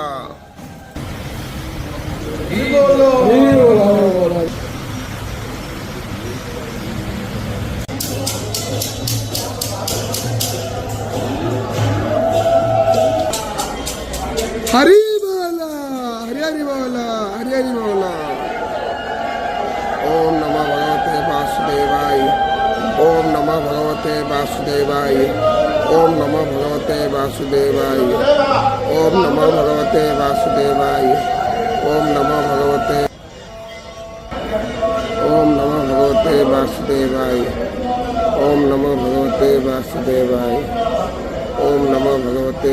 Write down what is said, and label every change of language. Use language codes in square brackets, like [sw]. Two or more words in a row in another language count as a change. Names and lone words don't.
[bn] হরি বলা, হরি হরি বলা, হরি হরি বলা। [sa] ওম নমঃ ভগবতে বাসুদেবায়, ওম নমঃ ভগবতে বাসুদেবায়, ওম নমঃ ভগবতে বাসুদেবায়, ওম নমঃ ভগবতে বাসুদেবায়, ওম নমঃ ভগবতে, ওম নমঃ ভগবতে বাসুদেবায়, ওম নমঃ ভগবতে বাসুদেবায়, ওম নমঃ ভগবতে